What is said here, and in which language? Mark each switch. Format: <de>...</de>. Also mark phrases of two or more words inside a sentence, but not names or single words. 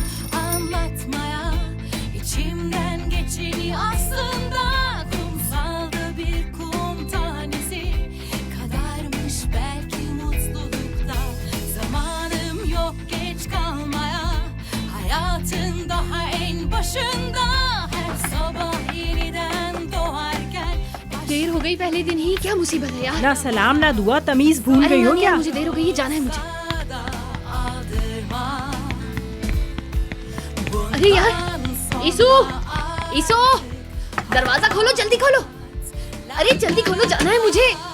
<tr>anlatmaya, içimden geçeni aslında kumsalda bir kum tanesi kadarmış belki mutlulukta. Zamanım yok geç kalmaya, hayatın daha en başında, her sabah yeniden doğarken</tr> <hi>देर हो गई पहले दिन ही, क्या मुसीबत है यार। ना सलाम ना दुआ, तमीज भूल अरे गई हो नानी, क्या? यार, मुझे देर हो गई है, जाना है मुझे। अरे यार, ईसु, ईसु, दरवाजा खोलो, जल्दी खोलो। अरे जल्दी खोलो, जाना है मुझे।</hi>